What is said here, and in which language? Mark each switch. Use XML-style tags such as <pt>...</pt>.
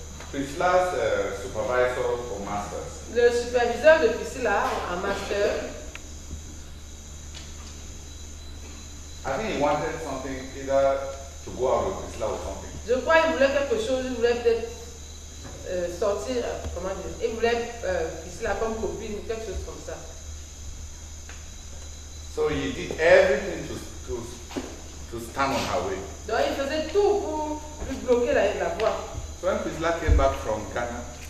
<en>Priscilla's supervisor for masters,</en> <fr>Le superviseur de Priscilla en master,</fr> <en>I think he wanted something either to go out with Priscilla or something.</en> <fr>je crois qu'il voulait quelque chose, il voulait peut-être sortir, comment dire, il voulait Priscilla comme copine, quelque chose comme ça.</fr> <en>So he did everything to stand on her way.</en> <fr>Donc il faisait tout pour lui bloquer la voie.</fr> <en>So when Priscilla came back from Ghana</en>